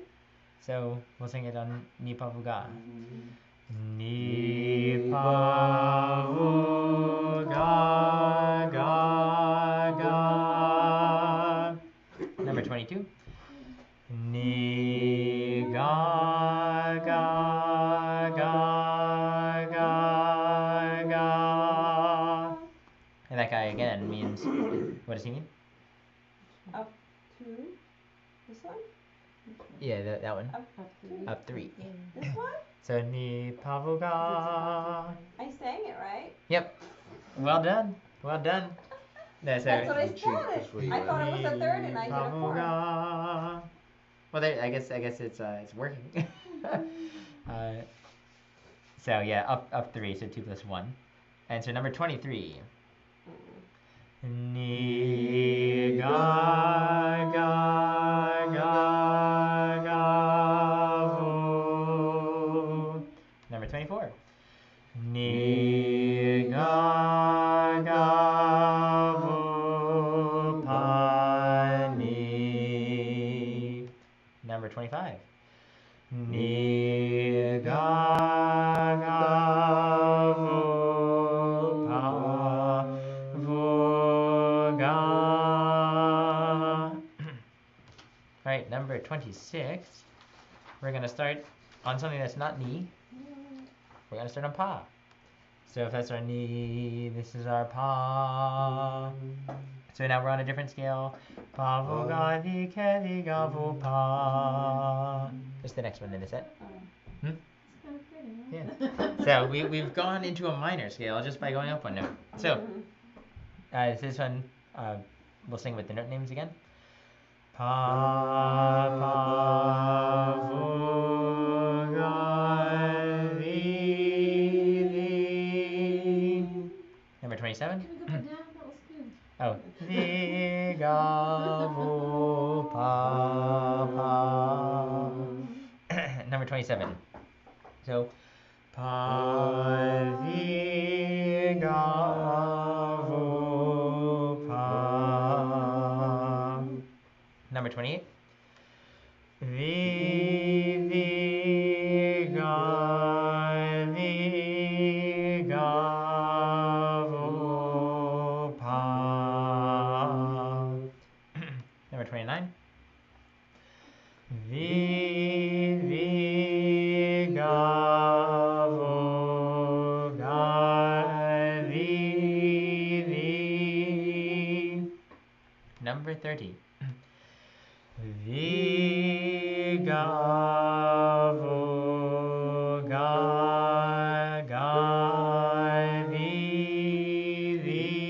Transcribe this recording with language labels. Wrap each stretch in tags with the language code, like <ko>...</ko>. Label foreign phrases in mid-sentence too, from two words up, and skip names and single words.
<en>So we'll sing it on Ni Pavuga. Ni Pavuga ga ga. Number 22. Ni ga ga ga ga ga. And that guy again means, what does he mean? Up to this one? Yeah, that one. Up three. Up 3. This one? So Ni Pavuga. I sang it right. Yep. Well done. No, so That's what I started. I thought it was a third and I did a fourth. Well, there, I guess it's working. So yeah, up 3, so 2 plus 1. And so number 23. Ni ga ga ga ga vo. Number 24. Ni ga ga vo pa ni. Number 25. Ni ga ga vo pa vo ga. All right, number 26. We're gonna start on something that's not ni. We're gonna start on pa. So if that's our ni, this is our pa. So now we're on a different scale. Pa vo ga di ke di ga vo pa. It's the next one in the set. It's kind of pretty, huh? Yeah. So we've gone into a minor scale just by going up one note. So this one, we'll sing with the note names again. Pa pa vo ga di di. Number 27. Can we go back down? That was good. Oh, di ga vo pa pa. Number 27. So, pa di ga vo pa. Number 28. Vi ga vo pa. Number 29. Vi ga vo ga di. Number 30. Vi ga vo ga ga di.</en>